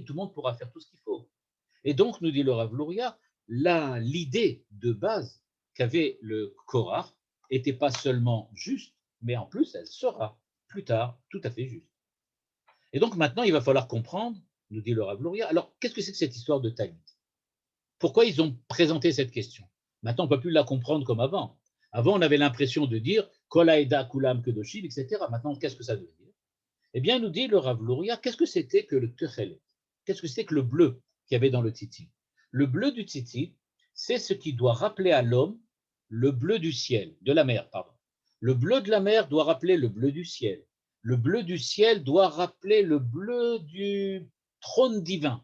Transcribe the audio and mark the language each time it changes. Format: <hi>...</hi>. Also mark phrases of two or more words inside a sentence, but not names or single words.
<fr>Tout le monde pourra faire tout ce qu'il faut. Et donc, nous dit le Rav Luria, l'idée de base qu'avait le Korach n'était pas seulement juste, mais en plus, elle sera plus tard tout à fait juste. Et donc maintenant, il va falloir comprendre, nous dit le Rav Luria, alors qu'est-ce que c'est que cette histoire de Talit? Pourquoi ils ont présenté cette question? Maintenant, on ne peut plus la comprendre comme avant. Avant, on avait l'impression de dire</fr> <he>כל העדה כולם קדושים,</he> <fr>etc. Maintenant, qu'est-ce que ça veut dire? Eh bien, nous dit le Rav Luria, qu'est-ce que c'était que le techelet? Qu'est-ce que c'était que le bleu qu'il y avait dans le tzitzit? Le bleu du tzitzit, c'est ce qui doit rappeler à l'homme le bleu du ciel, de la mer, pardon. Le bleu de la mer doit rappeler le bleu du ciel. Le bleu du ciel doit rappeler le bleu du trône divin.</fr>